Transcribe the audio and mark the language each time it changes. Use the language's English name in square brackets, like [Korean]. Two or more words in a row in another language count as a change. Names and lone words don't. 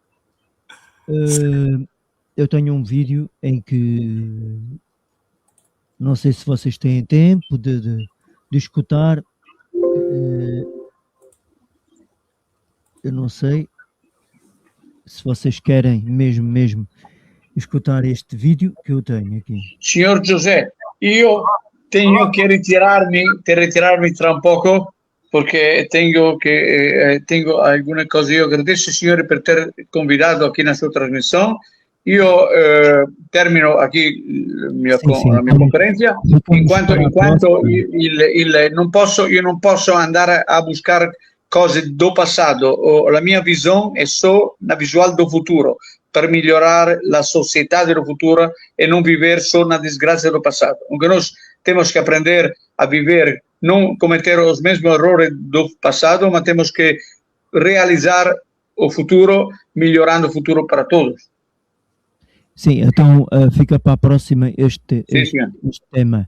[Portuguese] Eu tenho um vídeo em que não sei se vocês têm tempo de escutar. Eu não sei se vocês querem mesmo escutar este vídeo que eu tenho aqui. [Italian] Signor José, io tengo che ritirarmi tra un poco perché tengo alcune cose. Io agradeço, signore, per ter convidato [Portuguese] aqui na sua trasmissão. [Italian] Io termino aqui la mia conferenza, in quanto io non posso andare a buscare cose do passato. La mia visione è solo una visuale do futuro, per migliorare la società del futuro e non vivere solo una disgrazia do passato. [Portuguese] Porque nós temos que aprender a viver, não cometer os mesmos errores do passado, mas temos que realizar o futuro, melhorando o futuro para todos. Sim, então fica para a próxima este tema.